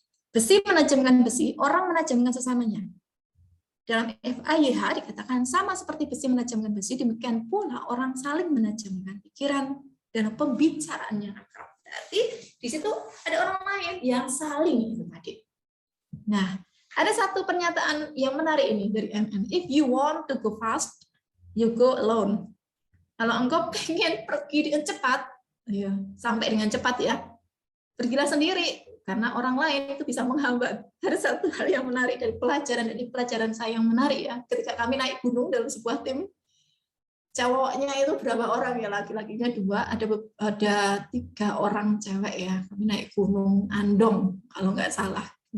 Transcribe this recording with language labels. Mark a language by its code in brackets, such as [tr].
[id] Besi menajamkan besi, orang menajamkan sesamanya. Dalam FAYH dikatakan sama seperti besi menajamkan besi, demikian pula orang saling menajamkan pikiran dalam pembicaraan yang akrab. Berarti di situ ada orang lain yang saling itu tadi. Nah, ada satu pernyataan yang menarik ini dari MM. [en] If you want to go fast, you go alone. [id] Kalau engkau pengen pergi dengan cepat, ya, sampai dengan cepat ya, pergilah sendiri, karena orang lain itu bisa menghambat. Ada satu hal yang menarik dari pelajaran, dan ini pelajaran saya yang menarik ya, ketika kami naik gunung dalam sebuah tim, cowoknya itu berapa orang ya, laki-lakinya 2, ada 3 orang cewek ya, kami naik gunung Andong, kalau nggak salah.